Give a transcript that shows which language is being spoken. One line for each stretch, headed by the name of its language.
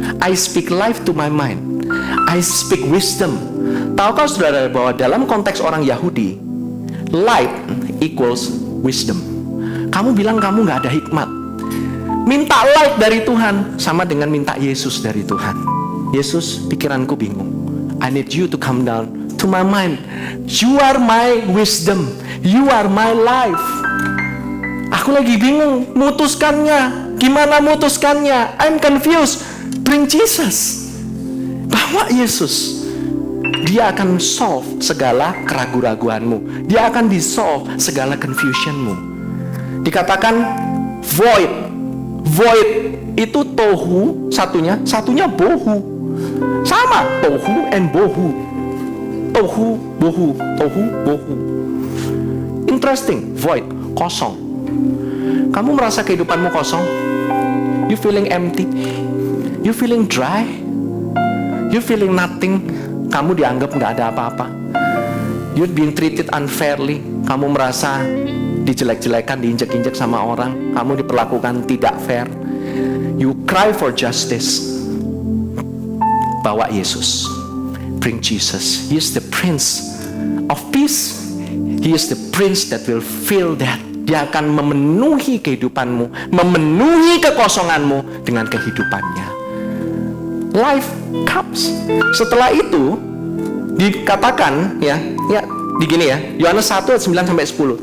English: I speak life to my mind. I speak wisdom.
Indonesian: Tahukah saudara bahwa dalam konteks orang Yahudi,
English: light equals wisdom.
Indonesian: Kamu bilang kamu gak ada hikmat, minta light dari Tuhan sama dengan minta Yesus dari Tuhan. Yesus, pikiranku bingung,
English: I need you to come down to my mind. You are my wisdom, you are my life.
Indonesian: Aku lagi bingung mutuskannya. Gimana mutuskannya?
English: I'm confused. Bring Jesus.
Indonesian: Bawa Yesus. Dia akan solve segala keraguan-raguanmu. Dia akan dissolve segala confusionmu. Dikatakan void. Void itu tohu satunya bohu. Sama, tohu and bohu. Tohu, bohu, tohu, bohu.
English: Interesting, void, kosong.
Indonesian: Kamu merasa kehidupanmu kosong?
English: You feeling empty? You feeling dry? You feeling nothing?
Indonesian: Kamu dianggap nggak ada apa-apa.
English: You're being treated unfairly.
Indonesian: Kamu merasa dijelek-jelekan, diinjek-injek sama orang. Kamu diperlakukan tidak fair.
English: You cry for justice.
Indonesian: Bawa Yesus.
English: Bring Jesus. He is the Prince of Peace. He is the Prince that will fill that.
Indonesian: Dia akan memenuhi kehidupanmu, memenuhi kekosonganmu dengan kehidupannya.
English: Life comes.
Indonesian: Setelah itu dikatakan ya begini ya, Yohanes 1 ayat 9 sampai 10.